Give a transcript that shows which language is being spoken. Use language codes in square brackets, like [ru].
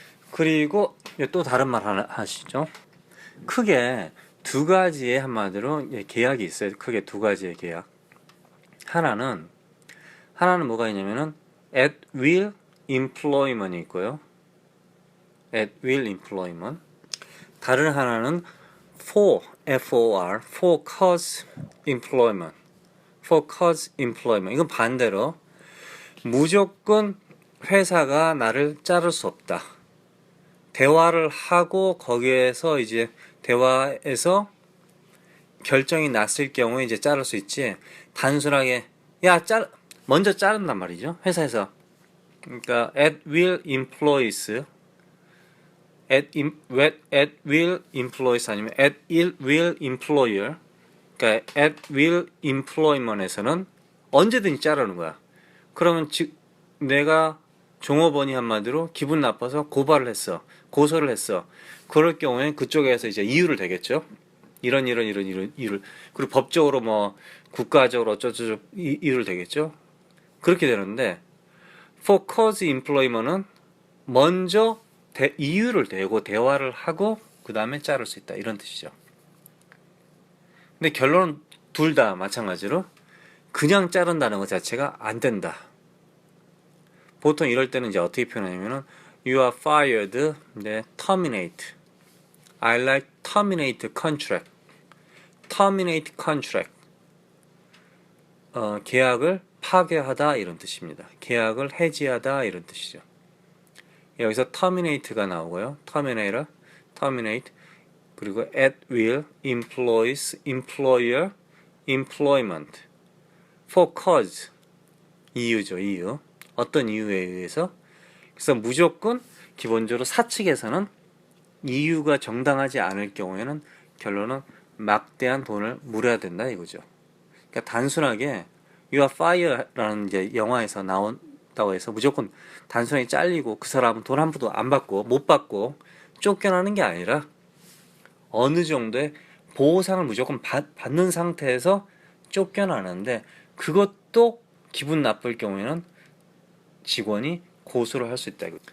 [ko] 그리고 또 다른 말 하나 하시죠. 크게 두 가지의 한마디로 계약이 있어요. 크게 두 가지의 계약. 하나는 뭐가 있냐면은 [en] at will employment [ko] 이 있고요. [en] at will employment. 다른 하나는 for for cause employment. for cause employment. [ko] 이건 반대로 무조건 회사가 나를 자를 수 없다. 대화를 하고 거기에서 이제 대화에서 결정이 났을 경우에 이제 자를 수 있지. 단순하게 먼저 자른단 말이죠. 회사에서. 그러니까 [en] at will employees at will employees [ko] 아니면 [en] at will employer. [ko] 그러니까 [en] at will employment [ko] 에서는 언제든지 자르는 거야. 그러면 내가 종업원이 한마디로 기분 나빠서 고소를 했어. 그럴 경우에 그쪽에서 이제 이유를 대겠죠. 이런 이유를. 그리고 법적으로 뭐 국가적으로 어쩌고저쩌고 이유를 대겠죠. 그렇게 되는데 [en] for cause employment [ko] 은 먼저 이유를 대고 대화를 하고 그 다음에 자를 수 있다. 이런 뜻이죠. 근데 결론은 둘 다 마찬가지로 그냥 자른다는 것 자체가 안 된다. 보통 이럴 때는 이제 어떻게 표현하냐면은 [en] you are fired, [ko] 네, terminate. [en] I like terminate contract. terminate contract. [ko] 계약을 파괴하다 이런 뜻입니다. 계약을 해지하다 이런 뜻이죠. 여기서 terminate가 나오고요. [en] terminate. [ko] 그리고 [en] at will, employees, employer, employment. for cause. [ko] 이유죠, 이유. 어떤 이유에 의해서. 그래서 무조건 기본적으로 사측에서는 이유가 정당하지 않을 경우에는 결론은 막대한 돈을 물어야 된다 이거죠. 그러니까 단순하게 [en] You are fired [ko] 라는 이제 영화에서 나온다고 해서 무조건 단순하게 잘리고 그 사람은 돈 한 푼도 안 받고 못 받고 쫓겨나는 게 아니라 어느 정도의 보상을 무조건 받는 상태에서 쫓겨나는데 그것도 기분 나쁠 경우에는 직원이 고소를 할 수 있다.